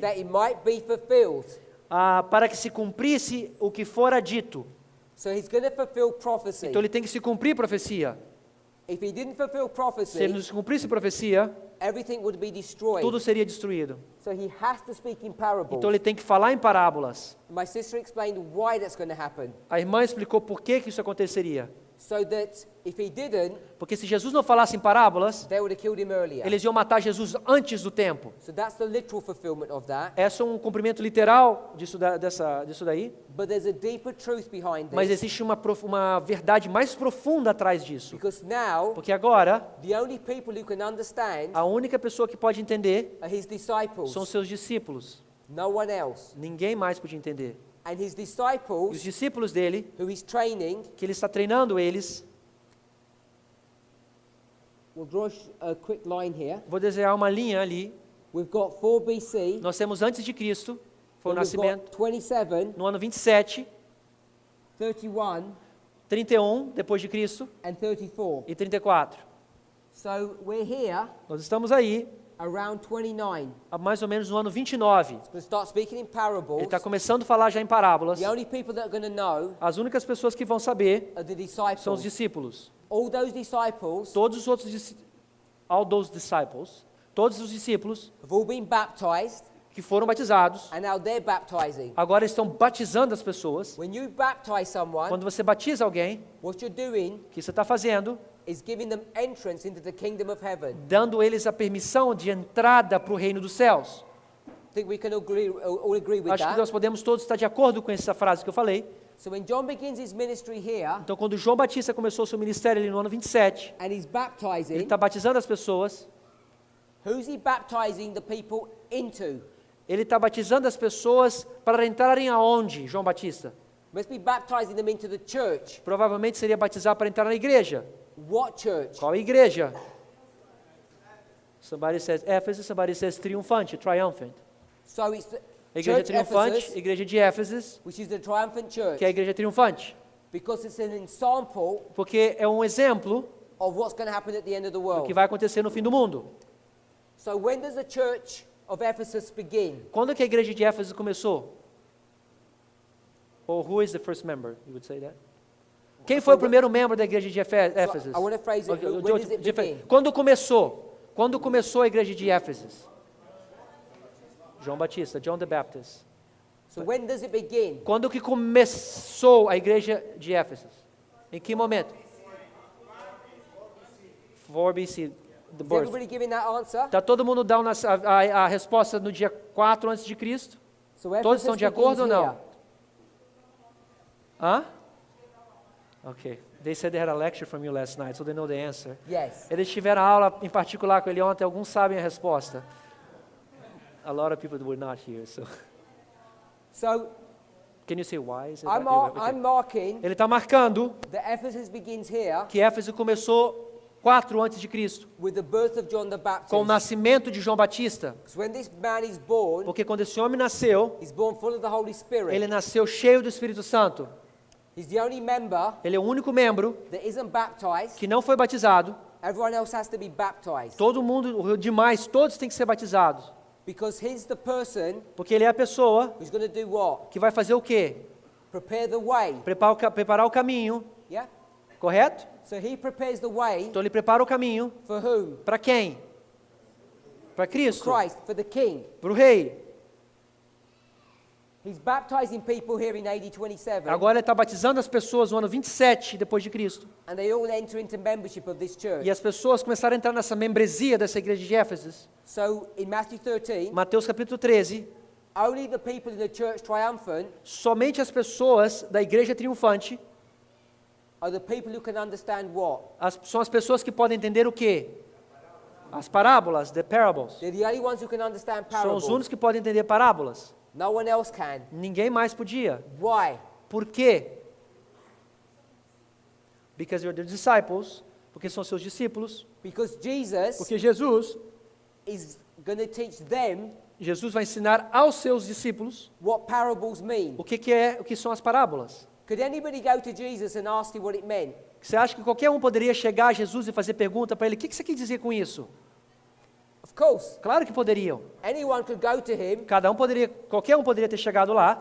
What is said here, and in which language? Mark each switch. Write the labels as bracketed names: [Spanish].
[English] that it might be fulfilled. [Portuguese] Para que se cumprisse o que fora dito. [English] So he's going to fulfill prophecy. [Portuguese] Então ele tem que se cumprir profecia. [English] If he didn't fulfill [Portuguese] Se ele [English] prophecy, [Portuguese] não se cumprisse profecia, [English] everything would be destroyed. [Portuguese] tudo seria destruído. [English] So he has to speak in parables. [Portuguese] Então ele tem que falar em parábolas. [English] My sister explained why that's going to happen. [Portuguese] A irmã explicou por que isso aconteceria. [English] So that if he didn't, [Portuguese] Porque se Jesus não falasse em parábolas, [English] they would have killed him earlier. [Portuguese] eles iam matar Jesus antes do tempo. [English] So that's the literal fulfillment of that. [Portuguese] É só um cumprimento literal disso daí, [English] But there's a deeper truth behind [Portuguese] mas [English] this. [Portuguese] existe uma verdade mais profunda atrás disso. [English] Because now, [Portuguese] Porque agora, [English] the only people who can understand [Portuguese] a única pessoa que pode entender [English] are his disciples. [Portuguese] são seus discípulos. [English] No one else. [Portuguese] Ninguém mais podia entender. [English] And his [Portuguese] E os [English] disciples, [Portuguese] discípulos dele, [English] who he's training, [Portuguese] que ele está treinando eles, [English] we'll draw a quick line here. [Portuguese] vou desenhar uma linha ali. [English] We've got 4 BC. [Portuguese] Nós temos antes de Cristo, foi o [English] then we've [Portuguese] nascimento, [English] got 27, [Portuguese] no ano 27, [English] 31, [Portuguese] 31 depois de Cristo [English] and 34. [Portuguese] e 34. [English] So we're here [Portuguese] Nós estamos aí, [English] around 29. [Portuguese] mais ou menos no ano 29. [English] He's going to start speaking in [Portuguese] Ele [English] parables. [Portuguese] está começando a falar já em parábolas. [English] The only people that are going to know [Portuguese] As únicas pessoas que vão saber [English] are the [Portuguese] são os discípulos. [English] All those disciples [Portuguese] Todos os outros [English] all those disciples, [Portuguese] todos os discípulos [English] have all been baptized, [Portuguese] que foram batizados, [English] and now they're baptizing. [Portuguese] agora estão batizando as pessoas. [English] When you baptize someone, [Portuguese] Quando você batiza alguém, [English] what you're doing [Portuguese] o que você está fazendo? [English] is giving them entrance into the kingdom of heaven. [Portuguese] Dando eles a permissão de entrada para o reino dos céus. [English] I think we can all agree with [Portuguese] Acho que [English] that. [Portuguese] nós podemos todos estar de acordo com essa frase que eu falei. [English] So when John begins his ministry here, [Portuguese] Então, quando João Batista começou o seu ministério ali no ano 27, [English] and he's [Portuguese] ele [English] baptizing, [Portuguese] está batizando as pessoas. [English] who's he baptizing the people into? [Portuguese] Ele está batizando as pessoas para entrarem aonde, João Batista? [English] Must be baptizing them into the church. [Portuguese] Provavelmente seria batizar para entrar na igreja. [English] What church? [Portuguese] Qual igreja? [English] Somebody says Ephesus, somebody says triunfante, triumphant. So it's the [Portuguese] A igreja [English] church [Portuguese] triunfante, [English] Ephesus, [Portuguese] igreja de Éfeso, [English] which is the triumphant church. [Portuguese] que é a igreja triunfante. [English] Because it's an example [Portuguese] porque é um exemplo [English] of what's going to happen at the end of the [Portuguese] do [English] world. [Portuguese] que vai acontecer no fim do mundo. [English] So when does the church of Ephesus begin? [Portuguese] Quando que a igreja de Éfeso começou? [English] Or who is the first member? You would say that? [Portuguese] Quem foi o primeiro membro da igreja de Éfeso? [English] I want to phrase it. When does it begin? [Portuguese] Quando começou? Quando começou a igreja de Éfeso? João Batista, [English] John the Baptist. So when does it begin? [Portuguese] Quando que começou a igreja de Éfeso? Em que momento? [English] 4 BC, the Is birth. everybody giving that answer? [Portuguese] Está todo mundo dando a resposta no dia 4 antes de Cristo? [English] So [Portuguese] Todos estão de acordo ou [English] begins [Portuguese] não? [English] here. [Portuguese] Hã? Ok. [English] They said they had a lecture from you last night, so they know the answer. Yes. [Portuguese] Eles tiveram aula em particular com ele ontem, alguns sabem a resposta. [English] A lot of people were not here, so... So Can you say why? Is it I'm, that? I'm marking [Portuguese] Ele está marcando [English] that Ephesus begins here [Portuguese] que Éfeso começou 4 antes de Cristo, [English] with the birth of John the Baptist. [Portuguese] com o nascimento de João Batista. [English] Because when this man is born, [Portuguese] Porque quando esse homem nasceu, [English] he's born full of the Holy Spirit. [Portuguese] ele nasceu cheio do Espírito Santo. [English] He's the only member [Portuguese] Ele é o único membro [English] that isn't baptized. [Portuguese] que não foi batizado. [English] Everyone else has to be baptized. [Portuguese] Todo mundo, os demais, todos têm que ser batizados. [English] Because he's the person [Portuguese] Porque ele é a pessoa [English] who's going to do what? [Portuguese] que vai fazer o quê? [English] Prepare the way. [Portuguese] Preparar o caminho, [English] Yeah? [Portuguese] correto? [English] So he prepares the way [Portuguese] Então ele prepara o caminho [English] for whom? [Portuguese] para quem? Para Cristo, [English] Christ, for the king. [Portuguese] para o rei. [English] He's baptizing people here in AD 27. [Portuguese] Agora ele está batizando as pessoas no ano 27 depois de Cristo. [English] And they all enter into membership of this church. [Portuguese] E as pessoas começaram a entrar nessa membresia dessa igreja de Éfeso. [English] So in Matthew 13, [Portuguese] Mateus capítulo 13, [English] only the people in the church triumphant [Portuguese] somente as pessoas da igreja triunfante [English] are the people who can understand what? [Portuguese] são as pessoas que podem entender o quê? As parábolas, [English] the parables. They're the only ones who can understand [Portuguese] São os [English] parables. [Portuguese] únicos que podem entender parábolas. [English] No one else can. [Portuguese] Ninguém mais podia. [English] Why? [Portuguese] Por quê? [English] Because you're the disciples, [Portuguese] porque são seus discípulos, [English] Because Jesus [Portuguese] porque Jesus [English] is going to teach them [Portuguese] vai ensinar aos seus discípulos [English] what parables mean. [Portuguese] o que são as parábolas. [English] Could anybody go to Jesus and ask him what it meant? [Portuguese] Você acha que qualquer um poderia chegar a Jesus e fazer pergunta para ele, o que você quer dizer com isso? [English] Of course. [Portuguese] Claro que poderiam. [English] Anyone could go to him, [Portuguese] Qualquer um poderia ter chegado lá,